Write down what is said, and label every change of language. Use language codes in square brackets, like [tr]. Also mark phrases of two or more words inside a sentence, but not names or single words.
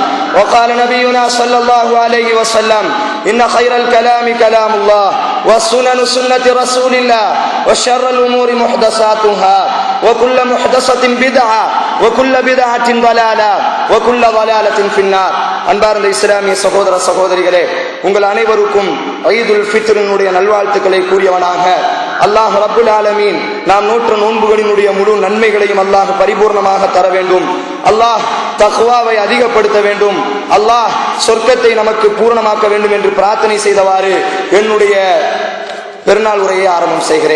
[ar] وقال نبينا صلى الله عليه وسلم: إن خير الكلام كلام الله والسنن سنة رسول الله وشر الأمور محدثاتها وكل محدثة بدعة وكل بدعة ضلالة وكل ضلالة في النار. [ta] அன்பார்ந்த இஸ்லாமிய சகோதர சகோதரிகளே, உங்கள் அனைவருக்கும் ஈதுல் ஃபித்ரினுடைய நல்வாழ்த்துக்களை கூறியவனாக [ar] الله رب العالمين [ta] நாம் நோற்ற நோன்புகளினுடைய முழு நன்மைகளையும் அல்லாஹ் பரிபூர்ணமாக தர வேண்டும். அல்லாஹ் தக்வாவை அதிகப்படுத்த வேண்டும். அல்லாஹ் சொர்க்கத்தை நமக்கு பூரணமாக்க வேண்டும் என்று பிரார்த்தனை செய்தவாறு என்னுடைய பெருநாள் உரையை ஆரம்பம் செய்கிறேன்.